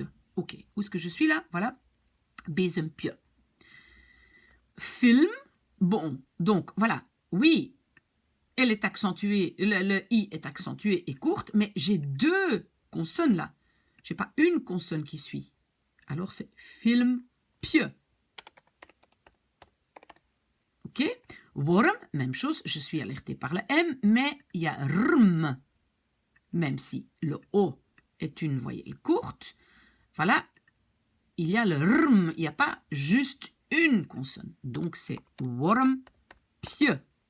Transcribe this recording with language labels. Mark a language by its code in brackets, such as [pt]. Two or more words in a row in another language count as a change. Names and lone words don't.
[fr] Ok. Où est-ce que je suis là? Voilà. Bezempje. Film. Bon, donc voilà. Oui, elle est accentuée, le I est accentué et courte, mais j'ai deux consonnes là. Je n'ai pas une consonne qui suit. Alors c'est filmpje. Ok? Worm, même chose, je suis alerté par le M, mais il y a rm. Même si le O est une voyelle courte, voilà, il y a le rm, il n'y a pas juste une consonne. Donc c'est wormpje.